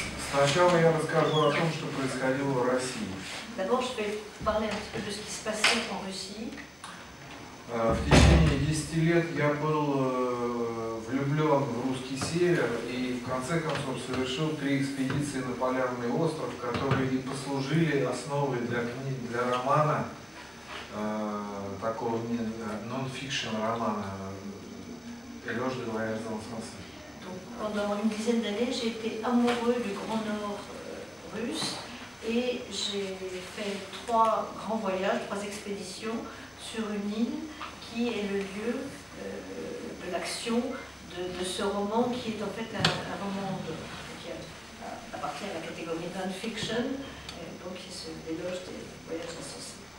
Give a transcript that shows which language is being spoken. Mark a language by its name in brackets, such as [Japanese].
[Russian] Сначала я расскажу о том, что происходило в России. [French] D'abord, je vais parler un petit peu de ce qui se passait en Russie. [Russian] В течение 10 лет я был влюблен в русский север и в конце концов совершил 3 экспедиции на Полярный остров, которые и послужили основой для романа, такого non-fiction романа [French] «L'éloge des voyages insensés». Pendant une dizaine d'années, j'ai été amoureux du Grand Nord russe et j'ai fait 3 grands voyages, 3 expéditions sur une île qui est le lieu de l'action de ce roman qui est en fait un roman qui appartient à la catégorie non-fiction, donc qui est l'éloge des voyages insensés.